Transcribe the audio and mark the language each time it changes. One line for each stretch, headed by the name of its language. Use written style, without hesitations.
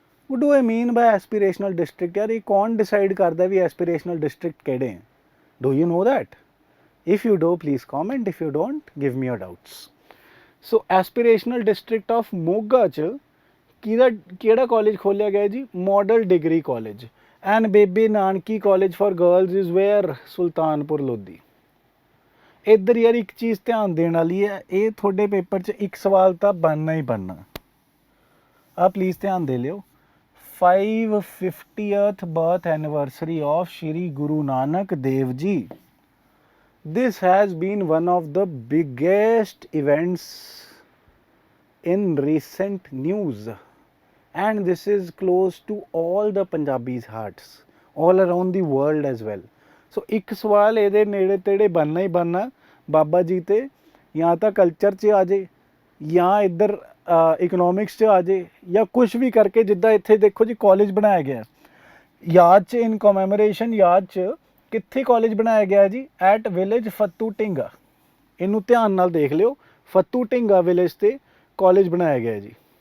English: what do I mean by aspirational district
Hindi: यार ये कौन decide करता है भी
English: aspirational district ਕਿਹੜੇ हैं do you know that if you do please comment if you don't give me your doubts so aspirational district of Moga
Punjabi: ਚ ਕਿਹੜਾ ਕਾਲਜ ਖੋਲਿਆ ਗਿਆ ਜੀ
English: model degree college and Bebe Nanaki college for girls is where Sultanpur Lodhi
Punjabi: ਇੱਧਰ ਯਾਰ ਇੱਕ ਚੀਜ਼ ਧਿਆਨ ਦੇਣ ਵਾਲੀ ਹੈ ਇਹ ਤੁਹਾਡੇ ਪੇਪਰ 'ਚ ਇੱਕ ਸਵਾਲ ਤਾਂ ਬਣਨਾ ਹੀ ਬਣਨਾ ਆ ਪਲੀਜ਼ ਧਿਆਨ ਦੇ ਲਿਓ
English: 550th birth anniversary of Shri Guru Nanak Dev Ji. This has been one of the biggest events in recent news and this is close to all the Punjabis hearts all around the world as well.
Punjabi: So ਇੱਕ ਸਵਾਲ ਇਹਦੇ ਨੇੜੇ ਤੇੜੇ ਬਣਨਾ ਹੀ ਬਣਨਾ ਬਾਬਾ ਜੀ ਤੇ ਜਾਂ ਤਾਂ ਕਲਚਰ 'ਚ ਆ ਜੇ ਜਾਂ ਇੱਧਰ ਇਕਨੋਮਿਕਸ 'ਚ ਆ ਜੇ ਜਾਂ ਕੁਛ ਵੀ ਕਰਕੇ ਜਿੱਦਾਂ ਇੱਥੇ ਦੇਖੋ ਜੀ ਕਾਲਜ ਬਣਾਇਆ ਗਿਆ ਯਾਦ 'ਚ
English: in commemoration
Punjabi: ਯਾਦ 'ਚ ਕਿੱਥੇ ਕਾਲਜ ਬਣਾਇਆ ਗਿਆ ਜੀ ਐਟ ਵਿਲੇਜ ਫੱਤੂ ਢਿੰਗਾ ਇਹਨੂੰ ਧਿਆਨ ਨਾਲ ਦੇਖ ਲਿਓ ਫੱਤੂ ਢਿੰਗਾ ਵਿਲੇਜ 'ਤੇ ਕਾਲਜ ਬਣਾਇਆ ਗਿਆ ਜੀ